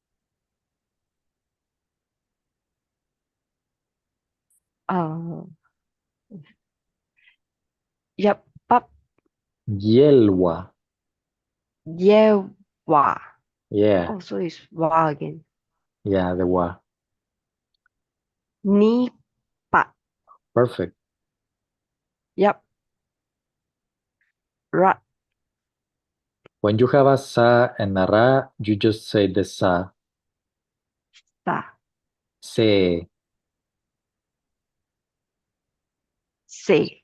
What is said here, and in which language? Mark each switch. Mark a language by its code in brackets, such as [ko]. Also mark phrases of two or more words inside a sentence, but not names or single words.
[en] Yep. Pap. Yelwa. Yewa. Yeah. Oh, so it's wa again. Yeah, the wa. Ni. Pa. Perfect. Yep. Ra. When you have a sa and a ra, you just say the sa. Sa. Se. Se.